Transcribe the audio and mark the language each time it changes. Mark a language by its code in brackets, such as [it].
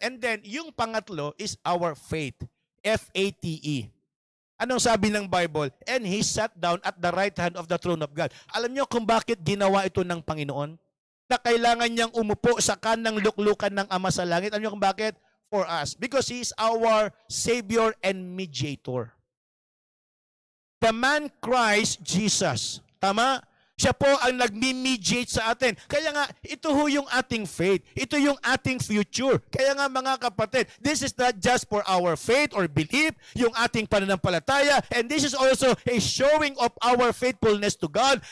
[en] And then, [tl] yung pangatlo [en] is our faith. F-A-T-E. [tl] Anong sabi ng Bible? [en] And He sat down at the right hand of the throne of God. [tl] Alam niyo kung bakit ginawa ito ng Panginoon? Na kailangan niyang umupo sa kanang luklukan ng Ama sa langit. Alam niyo kung bakit? [en] For us. Because He is our Savior and Mediator. The man Christ Jesus. Tama? [tl] Siya po ang nagmi-mediate sa atin. Kaya nga, ito ho yung ating faith. Ito yung ating future. Kaya nga mga kapatid, [en] this is not just for our faith or belief, [tl] yung ating pananampalataya, [en] and this is also a showing of our faithfulness to God.